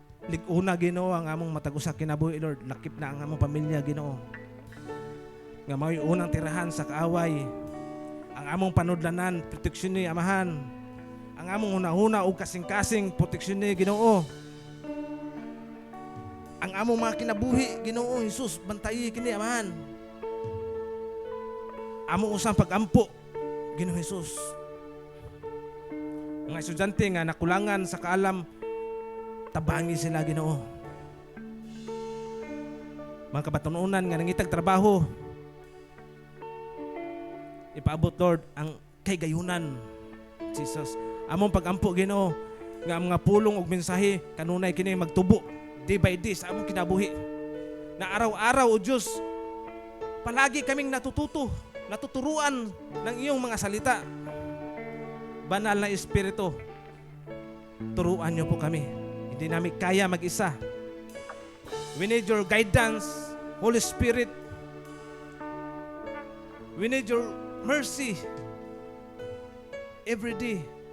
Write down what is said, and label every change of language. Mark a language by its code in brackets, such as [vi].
[ceb] Liguna Ginoo ang among matagusa kinabuhi Lord, lakip na ang among pamilya Ginoo. Nga mao'y unang tirahan sa kaaway, ang among panudlanan, proteksyon ni amahan, ang among hunahuna o kasing-kasing proteksyon ni Ginoo. Ang among mga kinabuhi Ginoo Jesus, bantayi kini amahan. Among usang pag-ampo Ginoo Jesus. Mga estudyante nga nakulangan sa kaalam, tabangi sila Ginoo. Mga kabatununan nga nangitag trabaho, ipaabot Lord ang kay gayunan Jesus. Among pag-ampo Ginoo nga ang mga pulong ug mensahe kanunay kini magtubo [en] day by day [ceb] sa among kinabuhi. [tl] Na araw-araw o Diyos, palagi kaming natuturuan ng iyong mga salita. Banal na Espiritu, turuan niyo po kami. Hindi namin kaya mag-isa. [en] We need your guidance, Holy Spirit. We need your mercy every day.